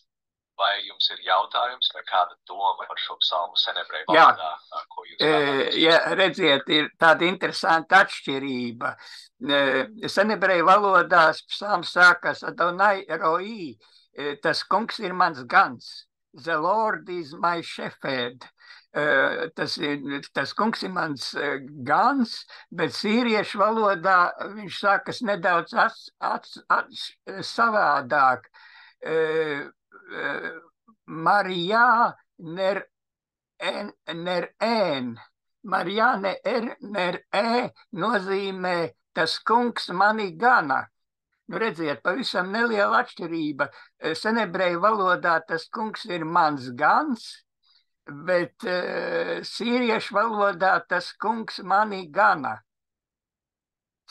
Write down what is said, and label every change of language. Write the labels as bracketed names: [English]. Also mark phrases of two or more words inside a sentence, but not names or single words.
[Latvian] Vai jums ir jautājums vai kāda doma par šo psalmu senebreju valodā, ko jūs vēlaties? Jā, redziet, ir tāda interesanta atšķirība. Senebreju valodās psalms sākas [Hebrew] אדני רעי, [Latvian] tas kungs ir mans gans. [English] The Lord is my shepherd. [Latvian] Tas kungs ir mans gans, bet sīriešu valodā viņš sākas nedaudz savādāk. Marijā ner-en. Marijā ner-e nozīmē tas kungs mani gana. Nu, redziet, pavisam neliela atšķirība. Senebreju valodā tas kungs ir mans gans, bet sīriešu valodā tas kungs mani gana.